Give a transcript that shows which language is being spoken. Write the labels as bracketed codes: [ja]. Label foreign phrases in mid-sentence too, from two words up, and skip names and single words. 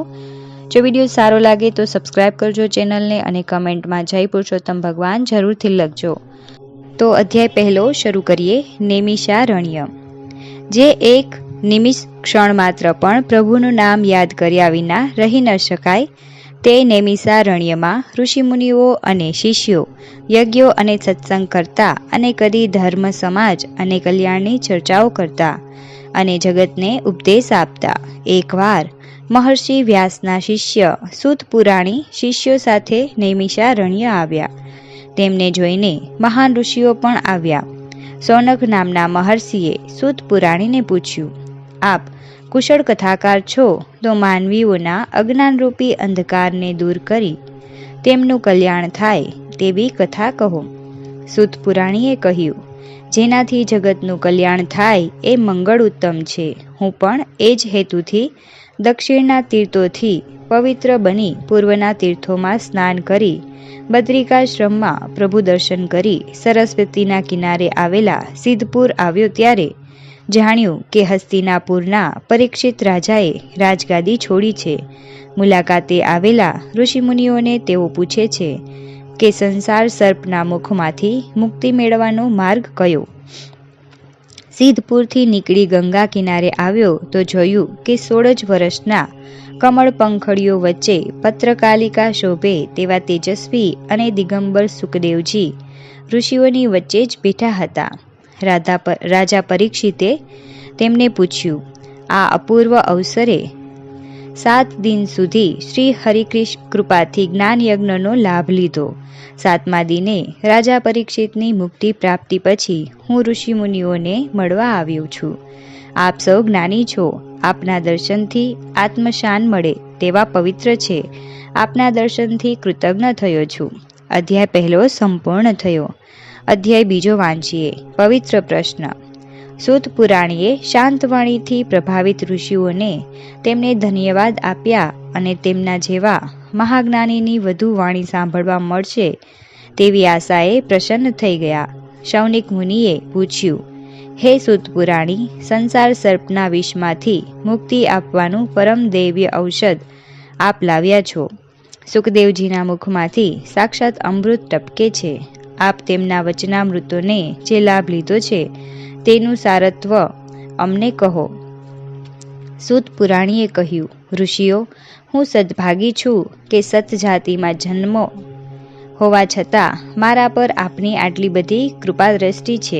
[gu] જો વિડિયો સારો લાગે તો સબ્સ્ક્રાઇબ કરજો ચેનલ ને અને કમેન્ટ માં જય પુરુષોત્તમ ભગવાન જરૂર થી લખજો। તો અધ્યાય પહેલો શરૂ કરીએ। નૈમિષારણ્ય. જે એક નિમિષ ક્ષણ માત્ર પણ પ્રભુનું નામ યાદ કર્યા વિના રહી ન શકાય તે નૈમિષારણ્યમાં ઋષિમુનિઓ અને શિષ્યો યજ્ઞો અને સત્સંગ કરતા અને કદી ધર્મ સમાજ અને કલ્યાણની ચર્ચાઓ કરતા અને જગતને ઉપદેશ આપતા। એકવાર મહર્ષિ વ્યાસના શિષ્ય સૂત પુરાણી શિષ્યો સાથે નૈમિષારણ્ય આવ્યા। તેમને જોઈને મહાન ઋષિઓ પણ આવ્યા। સૌનક નામના મહર્ષિએ સૂત પુરાણીને પૂછ્યું, આપ કુશલ કથાકાર છો તો માનવીઓના અજ્ઞાનરૂપી અંધકારને દૂર કરી તેમનું કલ્યાણ થાય તેવી કથા કહો। સૂત પુરાણીએ કહ્યું, જેનાથી જગતનું કલ્યાણ થાય એ મંગલ ઉત્તમ છે। હું પણ એ જ હેતુથી દક્ષિણના તીર્થોથી પવિત્ર બની પૂર્વના તીર્થોમાં સ્નાન કરી બદ્રિકાશ્રમમાં પ્રભુ દર્શન કરી સરસ્વતીના કિનારે આવેલા સિદ્ધપુર આવ્યો ત્યારે જાણ્યું કે હસ્તિનાપુરના પરીક્ષિત રાજાએ રાજગાદી છોડી છે। મુલાકાતે આવેલા ઋષિમુનિઓને તેઓ પૂછે છે કે સંસાર સર્પના મુખમાંથી મુક્તિ મેળવવાનો માર્ગ કયો। સિદ્ધપુરથી નીકળી ગંગા કિનારે આવ્યો તો જોયું કે 16 વર્ષના કમળ પંખડીઓ વચ્ચે પત્રકાલિકા શોભે તેવા તેજસ્વી અને દિગંબર સુખદેવજી ઋષિઓની વચ્ચે જ બેઠા હતા। રાજા પરીક્ષિતે તેમને પૂછ્યું, આ અપૂર્વ અવસરે 7 દિન સુધી શ્રી હરિકૃષ્ણ કૃપાથી જ્ઞાન યજ્ઞનો લાભ લીધો। 7મા દિને રાજા પરીક્ષિતની મુક્તિ પ્રાપ્તિ પછી હું ઋષિ મુનિઓને મળવા આવ્યો છું। આપ સૌ જ્ઞાની છો, આપના દર્શનથી આત્મશાન મળે તેવા પવિત્ર છે। આપના દર્શનથી કૃતજ્ઞ થયો છું. અધ્યાય પહેલો સંપૂર્ણ થયો। અધ્યાય બીજો વાંચીએ. પવિત્ર પ્રશ્ન। સૂત પુરાણીએ શાંતવાણીથી પ્રભાવિત ઋષિઓને તેમને ધન્યવાદ આપ્યા અને તેમના જેવા મહાજ્ઞાનીની વધુ વાણી સાંભળવા મળશે તેવી આશાએ પ્રસન્ન થઈ ગયા। શૌનિક મુનિએ પૂછ્યું, હે સૂત પુરાણી, સંસાર સર્પના વિષમાંથી મુક્તિ આપવાનું પરમ દૈવ્ય ઔષધ આપ લાવ્યા છો। સુખદેવજીના મુખમાંથી સાક્ષાત અમૃત ટપકે છે। આપ તેમના વચનામૃતોને જે લાભ લીધો છે તેનું સારત્વ અમને કહો। સૂત પુરાણીએ કહ્યું, ઋષિઓ, હું સદ્ભાગી છું કે સત જાતિમાં જન્મો હોવા છતાં મારા પર આપની આટલી બધી કૃપા દૃષ્ટિ છે।